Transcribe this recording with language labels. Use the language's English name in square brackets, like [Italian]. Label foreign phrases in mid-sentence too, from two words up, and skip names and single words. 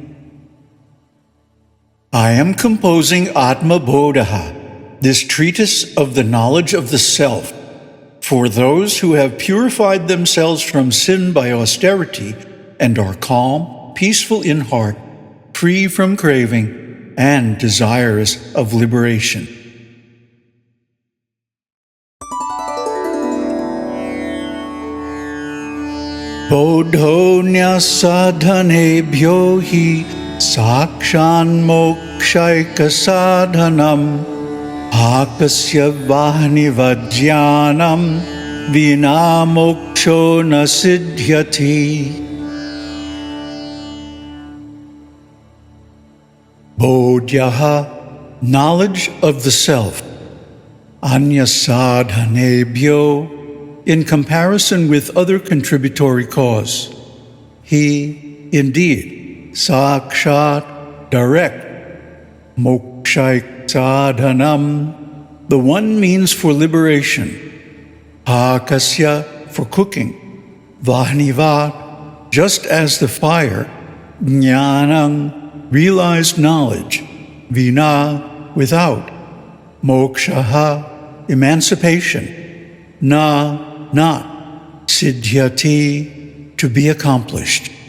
[English] I am composing Ātmabodhaḥ, this treatise of the knowledge of the self, for those who have purified themselves from sin by austerity and are calm, peaceful in heart, free from craving, and desirous of liberation. [Sanskrit] बोधोन्य साधनेभ्यो हि साक्षान् मोक्षैक साधनम् अकस्य वह्नि वज्यानम् विना मोक्षो न सिद्ध्यति. Bodhyaha, [English] knowledge of the self. [Sanskrit] अन्य साधनेभ्यो, [English] in comparison with other contributory cause. He, indeed, [Sanskrit] साक्षात्, direct, मोक्षैक साधनम्, [English] the one means for liberation, akasya, for cooking, vahnivat, just as the fire, jnanam, realized knowledge, vina, without, mokshaha, emancipation, na, not, siddhyati, to be accomplished.